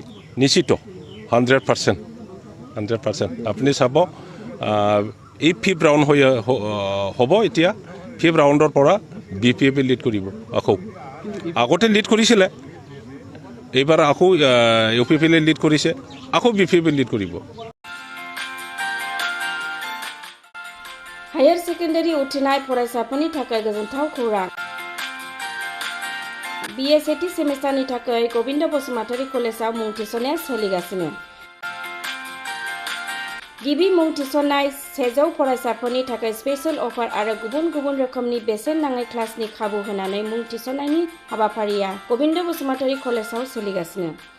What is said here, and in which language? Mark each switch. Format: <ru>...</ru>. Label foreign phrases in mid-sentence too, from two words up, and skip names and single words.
<as>নিশ্চিত 100% আপুনি চাব এই 5th ৰাউণ্ড হ'ব এতিয়া 5th ৰাউণ্ডৰ পৰা BPF লিড কৰিব আকৌ আগতে লিড কৰিছিলে এইবাৰ আকৌ UPPL লিড কৰিছে আকৌ BPF লিড কৰিব</as> <en>higher secondary</en> <brx>उथ्रिनाय फरायसाफोरनि थाखाय गोजोनथाव खौरां BSAT सेमेस्टारनि थाखाय गोविंद बसुमतारी कलेजाव मुं थिसननाया सोलिगासिनो गिबि मुं थिसननाय 100 फरायसाफोरनि थाखाय</brx> <en>special offer</en> <brx>आरो गुबुन गुबुन रोखोमनि बेसेन नाङै क्लासनि खाबु होनानै मुं थिसननायनि हाबाफारिया गोविंद बसुमतारी कलेजाव सोलिगासिनो</brx>